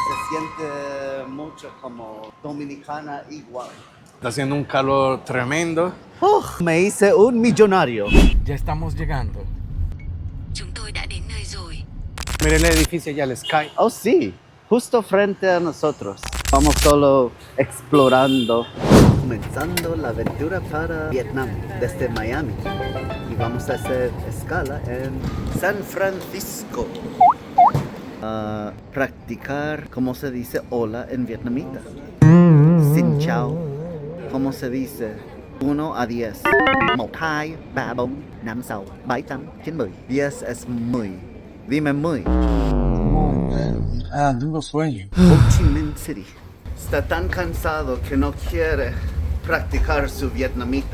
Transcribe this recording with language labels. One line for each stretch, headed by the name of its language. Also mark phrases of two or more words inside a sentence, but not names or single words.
Spanish: siente mucho como dominicana igual. Está haciendo un calor tremendo. Me hice un millonario. Ya estamos llegando.
Vietnamese: Chúng tôi đã đến nơi rồi.
Spanish: Miren el edificio allá, el Sky. Oh, sí, justo frente a nosotros. Vamos solo explorando, comenzando la aventura para Vietnam desde Miami. Y vamos a hacer escala en San Francisco. A practicar cómo se dice hola en vietnamita.
Vietnamese: Xin chào.
Spanish: ¿Cómo se dice? 1 a 10. 1, 2, 3, 4, 5, 6, 7, 8, 9, 10 es muy. Dime muy. Tengo sueño. Ho Chi Minh City. Está tan cansado que no quiere practicar su vietnamita.